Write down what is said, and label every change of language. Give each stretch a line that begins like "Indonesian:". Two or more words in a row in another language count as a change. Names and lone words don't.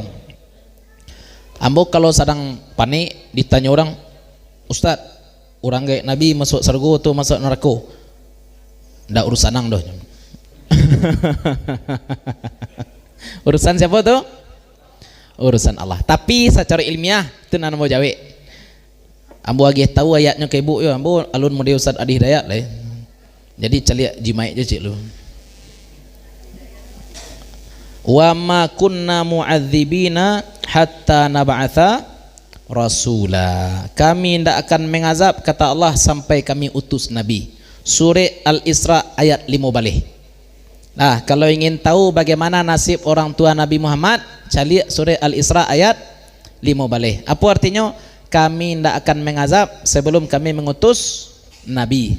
Minangkabau: Ambo kalau sedang panik ditanya orang, Ustaz, orang kayak Nabi masuk surga atau masuk neraka? Ndak urusan nang doh. Urusan siapa tuh?
Indonesian: Urusan Allah.
Minangkabau: Tapi secara ilmiah itu nan mau jawe. Ambo lagi tahu ayatnya ke ibu ya, ambo alun mode Ustaz Adi Hidayat lah. Jadi celiak jimai je cik lu.
Arabic: وما كنا معذبين حتى نبعث رسولا.
Indonesian: Kami tidak akan mengazab kata Allah sampai kami utus nabi. Surah Al-Isra ayat 5 balik. Nah, kalau ingin tahu bagaimana nasib orang tua Nabi Muhammad, cari surah Al-Isra ayat 5 balik. Apa artinya? Kami tidak akan mengazab sebelum kami mengutus Nabi.